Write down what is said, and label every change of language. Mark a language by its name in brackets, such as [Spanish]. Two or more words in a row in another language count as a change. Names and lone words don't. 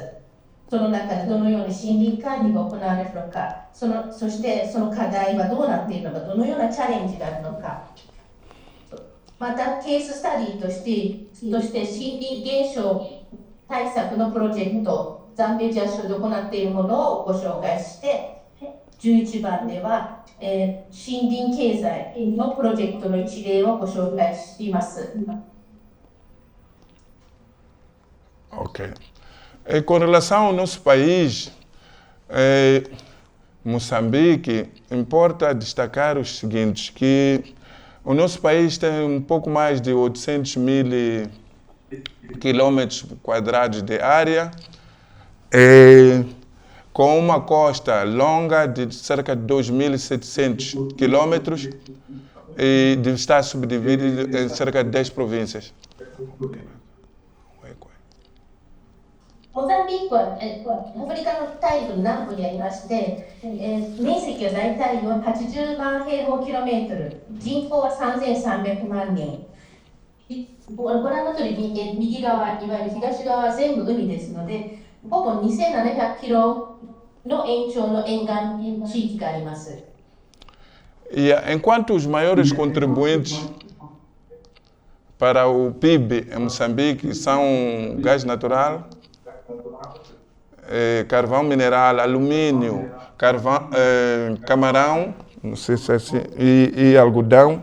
[Japanese] その中でどのように森林管理が行われるのか、そしてその課題はどうなっているのか、どのようなチャレンジがあるのか、またケーススタディとして森林減少対策のプロジェクト、ザンビジア州で行っているものをご紹介して、11番では、森林経済のプロジェクトの一例をご紹介しています。 [Portuguese] Ok. Com relação ao nosso país, Moçambique, importa destacar os seguintes, que o nosso país tem um pouco mais de 800 mil quilômetros quadrados de área, com uma costa longa de cerca de 2.700 quilômetros e está subdividido em cerca de 10 províncias. [Japanese] モザンビークはアフリカの大部南部にありまして、面積は大体80万平方キロメートル、人口は3300万人。ご覧の通り右側、いわゆる東側は全部海ですので、ほぼ2700キロの延長の沿岸地域があります。 [Portuguese] Enquanto os maiores contribuintes para o PIB em Moçambique são gás natural, carvão mineral, alumínio, camarão, não sei se é assim, e algodão.